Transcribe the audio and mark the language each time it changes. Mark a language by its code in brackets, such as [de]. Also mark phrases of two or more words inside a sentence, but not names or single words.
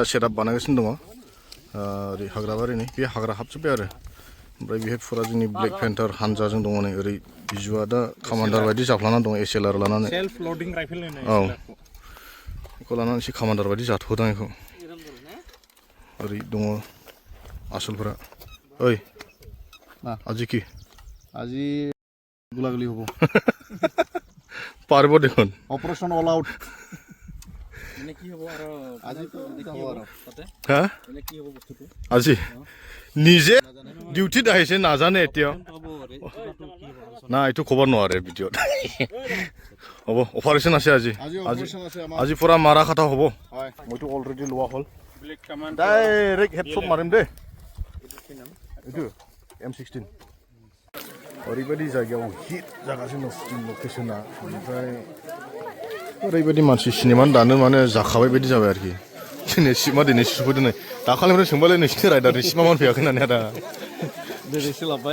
[brx] सेटआप बानायगासिनो दङ ओरै हाग्राबारिनि बे हाग्रा हाबजोब्बाय आरो ओमफ्राय बेहाय फुरा जोंनि ब्लेक पेन्टार हानजाजों दङ नै ओरै बिजुआ दा कामान्डार बायदि जाफ्लानानै दं एसएलआर लानानै [en] self loading rifle [brx] औ बेखौ लानानै एसे कामान्डार बायदि जाथ'दों बेखौ ओरै दङ आसलफोरा ओइ [as] আজি কি আজি গুলাগুলি হ'ব পাৰিব দেখোন [en] operation all out [as] মানে কি হ'ব আৰু আজি তো দেখিব আৰু তাতে হা মানে কি হ'ব বস্তুটো আজি নিজে ডিউটিত আহিছে নাজানে এতিয়া না এইটো খবৰ নোৱাৰে ভিডিঅ'ত হ'ব অপাৰেশ্যন আছে আজি পুৰা মাৰা খাটা হ'ব মইতো অলৰেডি লোৱা হ'ল ডাইৰেক্ট হেডশ্বট মাৰিম দেই এইটো M16 [brx] ओरैबायदि जायगायाव हिट जागासिनो दं लकेशना ओमफ्राय ओरैबायदि मानसि सिनेमानि दानो माने जाखाबाय बायदि जाबाय आरोखि दिनै सिमा दिनै सफैदों नै दाखालिनिफ्राय सोंबायलै नोंसिनि राइडारनि सिमा मान फैयाखै होननानै आदा दिनैसो लाबबाय